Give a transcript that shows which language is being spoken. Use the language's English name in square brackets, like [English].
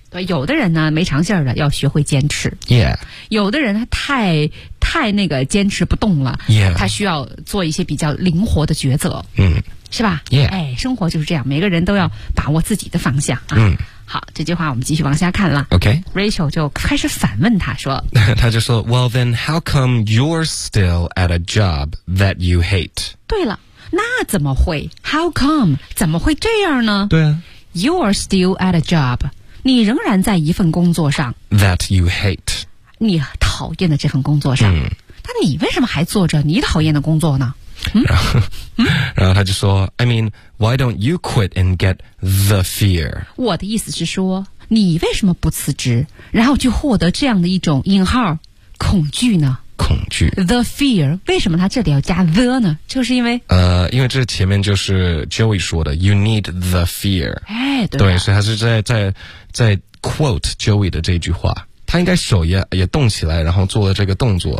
[Chinese] 对，有的人呢没长性的，要学会坚持。 [English] Yeah. [Chinese] 有的人他太那个坚持不动了。 [English] Yeah. [Chinese] 他需要做一些比较灵活的抉择。是吧 [English] ？Yeah. [Chinese] 哎，生活就是这样，每个人都要把握自己的方向啊。好，这句话我们继续往下看了。 [English] Okay. [Chinese] Rachel 就开始反问他说。他就说 [English] ，Well then, how come you're still at a job that you hate? [Chinese] 对了。那怎么会 ？ [English] How come？ [Chinese] 怎么会这样呢？对啊， [English] You are still at a job， [Chinese] 你仍然在一份工作上。 [English] That you hate， [Chinese] 你讨厌的这份工作上。那你为什么还做着你讨厌的工作呢？然后他就说 [English] ，I mean， why don't you quit and get the fear？ [Chinese] 我的意思是说，你为什么不辞职，然后去获得这样的一种引号恐惧呢？恐惧 [English] The fear [Chinese] 为什么他这里要加 the 呢就是因为因为这前面就是 Joey 说的 [English] You need the fear [Chinese] 哎对对所以他是在 quote Joey 的这句话他应该手也动起来然后做了这个动作